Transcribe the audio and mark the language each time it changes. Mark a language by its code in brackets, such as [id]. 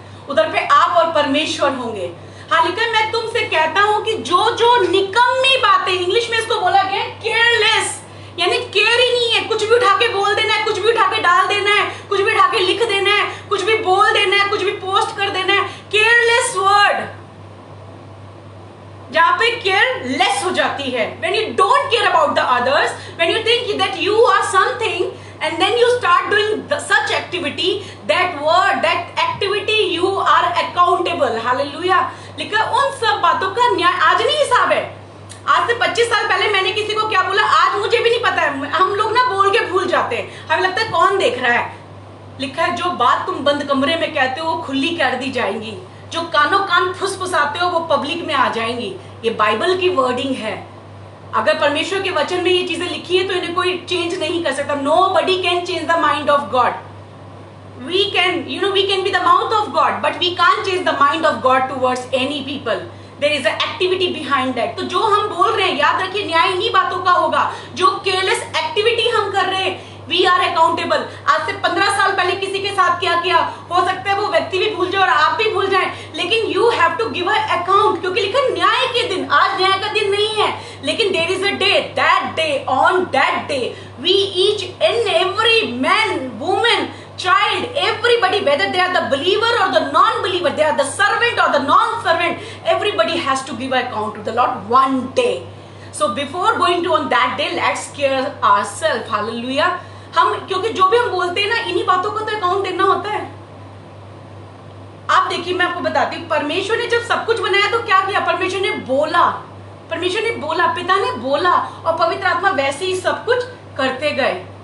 [hi] उधर पे आप और परमेश्वर होंगे। हाँ, लेकिन मैं तुमसे कहता हूं कि जो निकम्मी बातें, इंग्लिश में इसको बोला गया केयरलेस, यानी केयर ही नहीं है, कुछ भी उठा के बोल देना है, कुछ भी उठा के डाल देना है, कुछ भी उठा के लिख देना है, कुछ भी बोल देना है, कुछ भी पोस्ट कर देना है। केयरलेस वर्ड, जहां पे केयरलेस हो जाती है, [en] when you don't care about the others, when you think that you are something and then you start doing such activity, that activity you are accountable. Hallelujah. [hi] लिखा उन सब बातों का न्याय आज नहीं हिसाब है। आज से 25 साल पहले मैंने किसी को क्या बोला, आज मुझे भी नहीं पता है। हम लोग ना बोल के भूल जाते हैं, हमें लगता है कौन देख रहा है। लिखा है जो बात तुम बंद कमरे में कहते हो वो खुली कर दी जाएंगी, जो कानों कान फुसफुसाते हो वो पब्लिक में आ जाएंगी। ये बाइबल की वर्डिंग है। अगर परमेश्वर के वचन में ये चीजें लिखी है तो इन्हें कोई चेंज नहीं कर सकता। [en] Nobody can change the mind of God. We can be the mouth of God, but we can't change the mind of God towards any people. There is an activity behind that. [hi] तो जो हम बोल रहे हैं, याद रखिए, न्याय इन्हीं बातों का होगा। जो केयरलेस एक्टिविटी हम कर रहे हैं, [en] We are accountable. [hi] आज से 15 साल पहले किसी के साथ क्या किया, हो सकता है वो व्यक्ति भी भूल जाए और आप भी भूल जाएं, लेकिन [en] you have to give a account, [hi] क्योंकि लिखा न्याय के दिन। आज न्याय का दिन नहीं है, लेकिन [en] There is a day, that day, on that day we each and every man, women, child, everybody, whether they are the believer or the non-believer, they are the servant or the non-servant, everybody has to give account to the Lord one day. So before going to on that day, let's care ourselves. Hallelujah. [hi] हम, क्योंकि जो भी हम बोलते हैं ना, इन्हीं बातों का तो अकाउंट देना होता है। आप देखिए, मैं आपको बताती हूँ, परमेश्वर ने जब सब कुछ बनाया तो क्या किया? परमेश्वर ने बोला, पिता ने बोला, और पवित्र आत्मा वैसे ही सब कुछ करते गए।